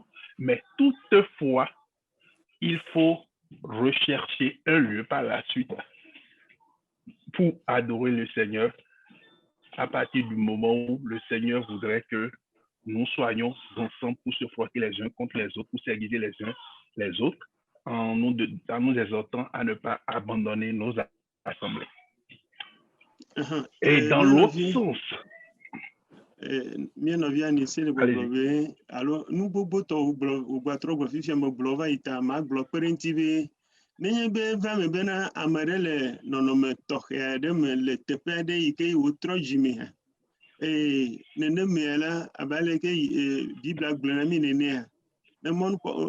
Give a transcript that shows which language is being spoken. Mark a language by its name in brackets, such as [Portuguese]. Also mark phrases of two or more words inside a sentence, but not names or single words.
[French] Mais toutefois, il faut rechercher un lieu par la suite pour adorer le Seigneur à partir du moment où le Seigneur voudrait que nous soyons ensemble pour se frotter les uns contre les autres, pour s'aiguiser les uns les autres, en nous exhortant à ne pas abandonner nos assemblées. Et dans l'autre sens, [Ewe] mienɔvia Anissé le gbɔgblɔ be alo nu gbogbo tɔ wògbatrɔ gbɔ fifia me gblɔ va yi ta magblɔ kpe ɖe ŋuti be nenye be va me bena ame ɖe le nɔnɔme tɔxɛ aɖe me le teƒe aɖe yi ke wòtrɔ dzimea, nenemea la abe aleke Biblia gblɔ na mi nenea, ne mɔnukpɔ